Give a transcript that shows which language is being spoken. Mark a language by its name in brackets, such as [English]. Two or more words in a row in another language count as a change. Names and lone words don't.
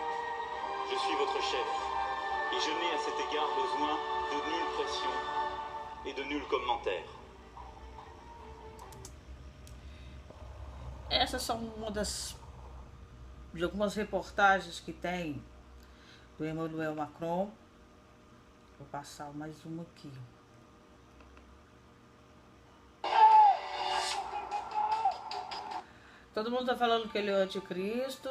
[French] Je suis votre chef, et je n'ai à cet égard besoin de nulle pression et de nul commentaire. [Portuguese] Essas são uma de algumas reportagens que tem do Emmanuel Macron. Vou passar mais uma aqui. Todo mundo tá falando que ele é o anticristo.